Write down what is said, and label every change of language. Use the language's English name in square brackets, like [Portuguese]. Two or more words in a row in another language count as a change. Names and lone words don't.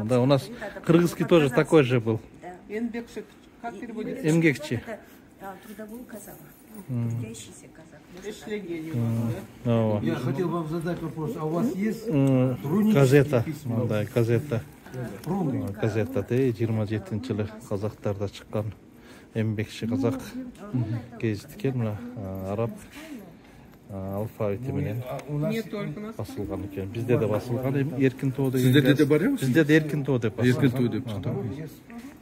[Russian] Да, у нас кыргызский тоже такой же был. Эмгекчи, как переводится? Эмгекчи. Это трудовой казах, трудящийся казах. Я хотел вам задать вопрос. А у вас есть газета? письма? Да, газета. Руны? [Kyrgyz] Газета 27-жылы казактарда чыккан эмгекчи казак гезит экен. Мына араб алфавити менен [Russian] Не только нас. [Kyrgyz] басылган экен. Бизде да басылган. Эркин тоо деген. Сиздерде де бар эмес? Бизде де эркин тоо деп басылган. Эркин тоо деп чыкты.